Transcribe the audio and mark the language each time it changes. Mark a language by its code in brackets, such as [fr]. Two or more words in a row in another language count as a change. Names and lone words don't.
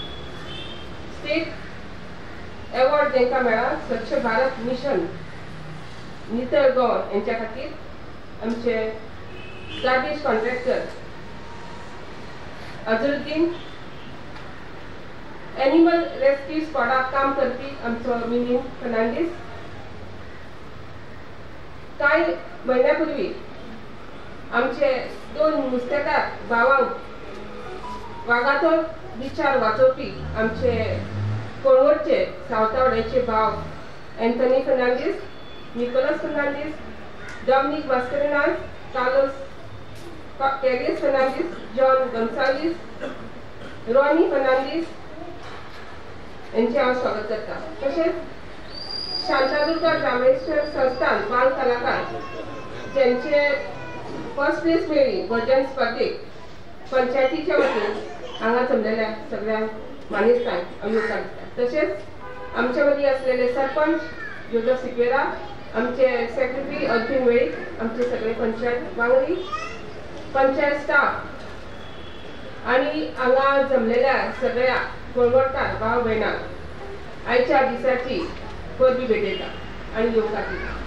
[en] state award [kok] जेंकां मेळ्ळा स्वच्छ भारत मिशन नितळगोव यांच्या खातीर आमचे [en] garbage contractor [kok] अझरुद्दीन, [en] animal rescue squad [kok] काम करपी आमचो मिलिंद फर्नांडीस. कांय म्हयन्यापूर्वी आमचे 2 नुस्तेकार भावांक वागातोर बिचार वाचोवपी आमचे कोणवडचे सावतावड्याचे भाव Anthony Fernandez, Nicolas Fernandez, Dominic Mascarenas, Carlos Fernandez, John Gonzalez, Ronnie Fernandez यांचे आज स्वागत करतात. तसेच शांतादुर्गा ग्रामेश्वर संस्थान बाल कलाकार ज्यांचे [en] first place [kok] मिळाली भजन स्पर्धेत पंचायतीच्या वतीन हांगा जमलेल्या सगळ्या मानेस्तांक आमी सांगतात. तसेच आमच्यामध्ये असलेले सरपंच जोजफ सिक्वेरा, आमचे सेक्रेटरी अर्जुन वेळीक, आमचे सगळे पंचायत वांगडी, पंचायत स्टाफ आणि हांगा जमलेल्या सगळ्या गोळवडकार भाव भयणांक आयच्या दिसाची परबी भेटयता आणि योगा दिता.